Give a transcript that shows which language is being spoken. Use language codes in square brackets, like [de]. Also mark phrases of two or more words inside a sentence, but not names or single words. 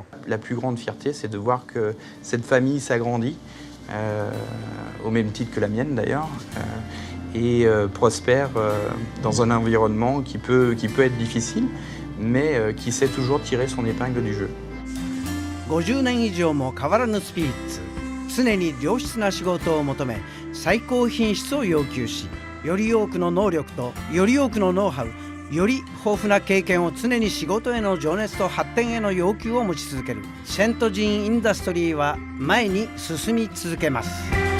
[fr] La plus grande fierté, c'est de voir que cette famille s'agrandit, au même titre que la mienne d'ailleurs, et prospère dans un environnement qui peut être difficile, mais qui sait toujours tirer son épingle du jeu. [ja] 50 年以上も変わらぬスピリッツ、常に良質な仕事を求め最高品質を要求しより多くの能力とより多くのノウハウ、より豊富な経験を常に仕事への情熱と発展への要求を持ち続けるセントジーンインダストリーは前に進み続けます。